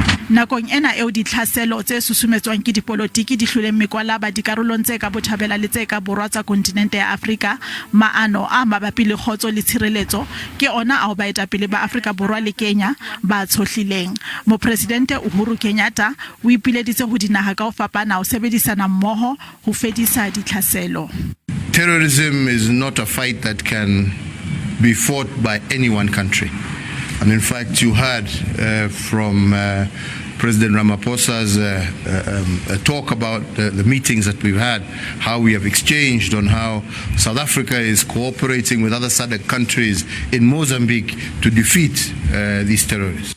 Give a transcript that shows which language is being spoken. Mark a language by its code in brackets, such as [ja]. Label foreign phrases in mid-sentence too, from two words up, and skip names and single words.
[st] Nakong ena eo ditlhaselo tse susumetswang ke dipolotiki di hloleng mekwalaba dikarolong tse ka botjhabela le tse ka borwa tsa kontinente ya Afrika, maano a mabapi le kgotso le tshireletso ke ona ao baetapele ba Afrika Borwa le Kenya ba tshohlileng. Mopresidente Uhuru Kenyatta o ipileditse ho dinaha ka ho fapana ho sebedisana mmoho ho fedisa ditlhaselo. [en] Terrorism is not a fight that can be fought by any one country. And in fact, you heard from President Ramaphosa's talk about the meetings that we've had, how we have exchanged on how South Africa is cooperating with other SADC countries in Mozambique to defeat these terrorists.